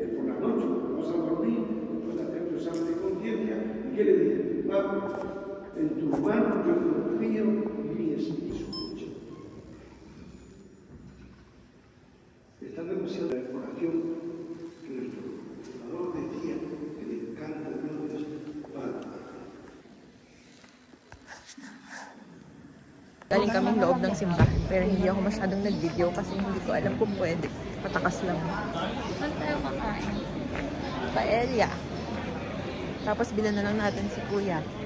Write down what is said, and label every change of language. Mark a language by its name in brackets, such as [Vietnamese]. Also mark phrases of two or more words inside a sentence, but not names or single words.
[Spanish] es por la noche, cuando vas a dormir, después de hacer tu examen de conciencia, ¿y qué le dices? Vamos, en tus manos yo confío mi escucha. Está demasiado la oración que nuestro fundador decía que le encanta Dios Padre. [Filipino] Galing kaming loob ng simbahan, pero hindi ako masyadong nag-video kasi hindi ko alam kung pwede. Patakas lang. Saan tayo kakain? paella. Tapos bilan na lang natin si Kuya.